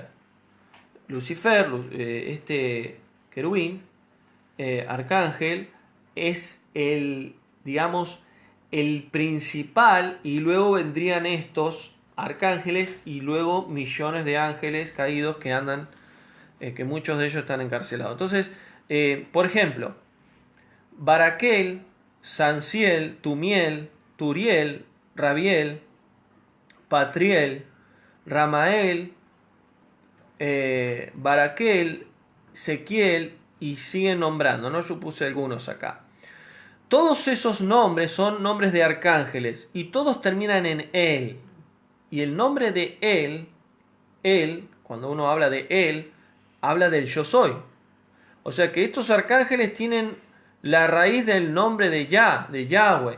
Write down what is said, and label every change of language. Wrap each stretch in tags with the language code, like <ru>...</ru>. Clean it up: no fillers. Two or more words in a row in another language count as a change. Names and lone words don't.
<es>Lucifer, este querubín, arcángel, es el, digamos, el principal, y luego vendrían estos arcángeles y luego millones de ángeles caídos que andan, que muchos de ellos están encarcelados. Entonces, por ejemplo, Baraquel, Sanciel, Tumiel, Turiel, Rabiel, Patriel, Ramael, Baraquel, Sequiel, y siguen nombrando, ¿no? Yo puse algunos acá. Todos esos nombres son nombres de arcángeles y todos terminan en él. Y el nombre de él, cuando uno habla de él, habla del yo soy. O sea que estos arcángeles tienen la raíz del nombre de Yahweh.</es>